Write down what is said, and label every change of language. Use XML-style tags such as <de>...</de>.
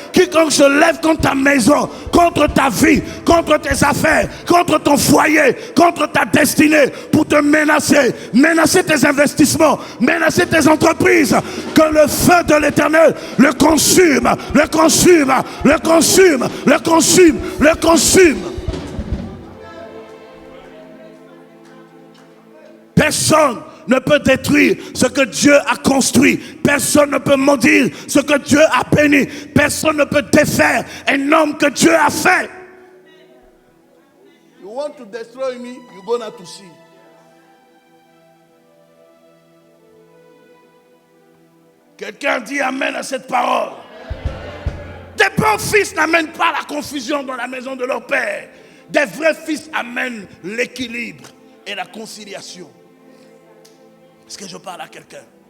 <fr>Quiconque se lève contre ta maison, contre ta vie, contre tes affaires, contre ton foyer, contre ta destinée, pour te menacer, menacer tes investissements, menacer tes entreprises, que le feu de l'Éternel le consume, le consume, le consume, le consume, le consume. Personne ne peut détruire ce que Dieu a construit. Personne ne peut maudire ce que Dieu a béni. Personne ne peut défaire un homme que Dieu a fait.</fr> <en>You want to destroy me, you're gonna to see.</en> <fr>Quelqu'un dit amen à cette parole. Des bons fils n'amènent pas la confusion dans la maison de leur père. Des vrais fils amènent l'équilibre et la conciliation. Est-ce que je parle à quelqu'un?</fr>